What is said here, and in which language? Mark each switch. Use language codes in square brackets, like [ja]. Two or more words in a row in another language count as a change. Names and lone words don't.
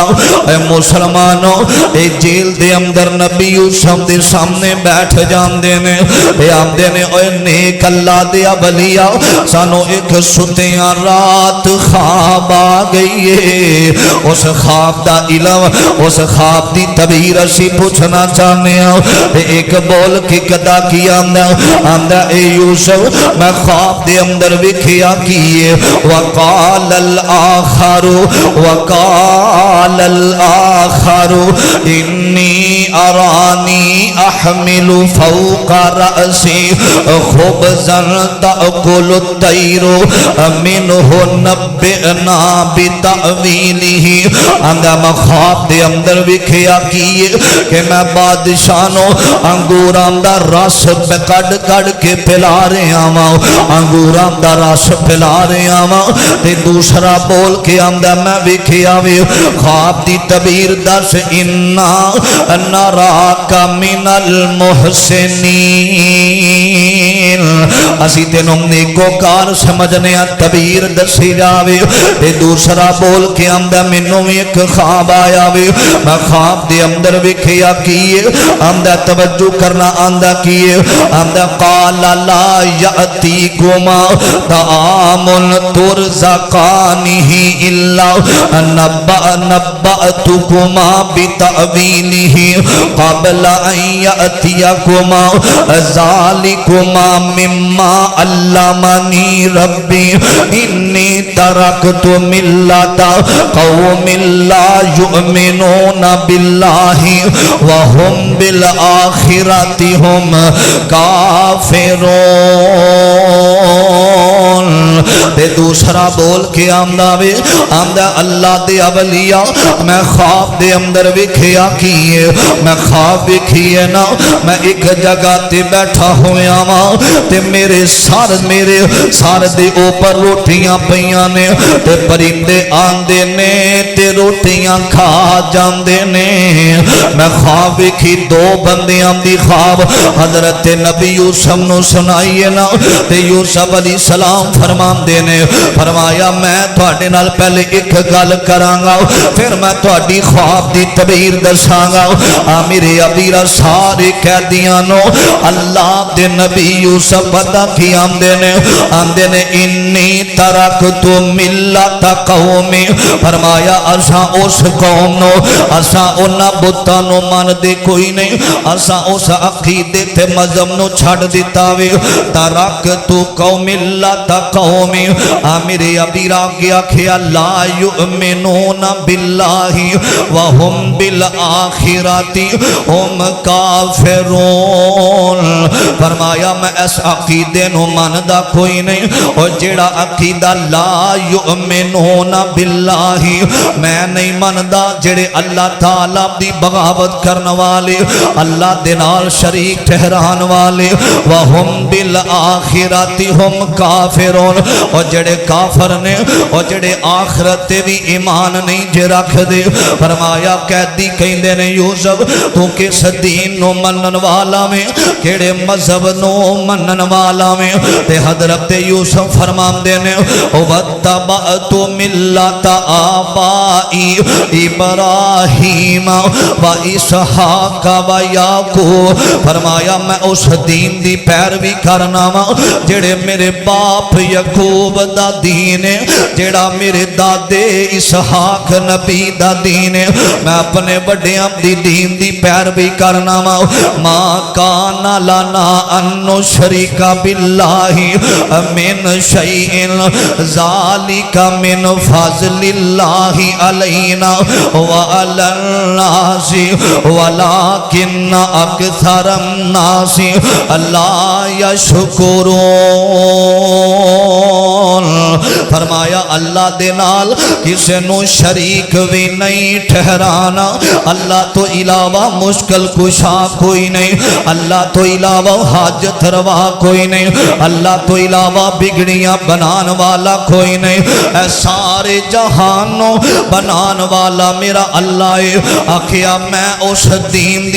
[pa] اے مسلمانوں اے جیل دے اندر نبی یوسف دے سامنے بیٹھ جاندے نے، اے آمدے نے اے نیک اللہ دے اولیاء سانو ایک ستیاں رات خواب آ گئی ہے، اس خواب دا علم اس خواب دی تعبیر اسی پوچھنا چاہنے ہیں۔ ایک بول کے قدا کیا آمدہ اے یوسف میں خواب دے اندر وکھیا کیے [ar] وقال الآخر انی ارانی احمل فوق رأسی خبزا تأکل الطیر منہ نبئنا بتأویلہ۔ [pa] آمدہ میں خواب دے اندر وکھیا کیے کہ میں بادشاہ نو انگوراں دا رس کڈ کڈ کے پلا رہا وا انگوراں دا رس پلا رہا وا تے دوسرا بول کے آندا میں ویکھیا وے خواب دی تعبیر دس [ar] انا نراک من [pa] المحسنین اسی تینوں نیکوکار سمجھنے تعبیر دسی جاوے تے دوسرا بول کے آندا مینوں ایک خواب آیا وے میں خواب دے اندر ویکھیا کیے آندا توجہ کرنا آندا کیے آندا [ar] قال لا یاتیکما طعام ترزقانہ الا نبأتکما بتأویلہ قبل ان یاتیکما ذالکما مما علمنی ربی انی ترکت ملت قوم لا یؤمنون باللہ وهم بالآخرۃ هم [pa] کافرون تے دوسرا بول کے آمدہ وے آمدہ اللہ دے اولیاء میں خواب دے اندر وکھیا کیے میں خواب وکھیے نا میں ایک جگہ تے بیٹھا ہویا ماں تے میرے سار دے اوپر روٹیاں پیاں نے تے پرندے آندے نے تے روٹیاں کھا جاندے نے میں خواب وکھی دو بندیاں دی خواب حضرت نبی یوسف نو سنائیے نا تے یوسف علیہ السلام فرماندے نے فرمایا میں تواڈے نال پہلے ایک گل کراں گا پھر میں تواڈی خواب دی تعبیر دساں گا میرے ابیرا سارے قیدیاں نو اللہ دے نبی یوسف پتہ کی آندے نے [ar] انی ترکت ملت قوم [pa] فرمایا اساں اس قوم نو اساں انہاں بتاں نو من دے کوئی نہیں اساں اس عقیدے تے مذہب نو چھڈ دتا وے [ar] ترکت قوم ملت قوم [pa] میرے ابیرا کیا کھیا [ar] لا یؤمنون باللہ وهم بالآخرۃ هم [pa] کافرون فرمایا میں اس عقیدے نو مندا کوئی نہیں اور جڑا عقیدہ [ar] لا یؤمنون باللہ [pa] میں نہیں مندا جڑے اللہ تعالی دی بغاوت کرنے والے اللہ دے نال شریک ٹھہران والے وهم [ar] بالآخرۃ هم کافرون [pa] اور جڑے کافر نے اور جڑے آخرت تے بھی ایمان نہیں جے رکھ دے فرمایا قیدی کہندے نے یوسف تو کس دین نو منن والا میں کیڑے مذہب نو منن والا میں تے حضرت یوسف فرماندے نے [ar] وَاتَّبَعْتُ مِلَّةَ آبَائی ابراہیم وَإِسْحَاقَ وَيَعْقُوبَ [pa] فرمایا میں اس دین دی پیروی کرنا وا جڑے میرے باپ یعقوب دا دین ہے جڑا میرے دادے اسحاق نبی دا دین ہے میں اپنے بڑیاں دی دین دی پیروی کرنا وا [ar] ما کان لنا ان نشرک باللہ من شیء ذالک من فضل اللہ علینا وعلی الناس ولکن اکثر الناس لا [pa] یشکرون فرمایا اللہ دے نال کسے نو شریک بھی نہیں ٹھہرانا اللہ تو علاوہ مشکل کشا کوئی نہیں اللہ تو علاوہ حاجت روا کوئی نہیں اللہ تو علاوہ بگڑیاں بنان والا کوئی نہیں اے سارے جہانوں بنان والا میرا اللہ ہے آکھیا میں اس دین دی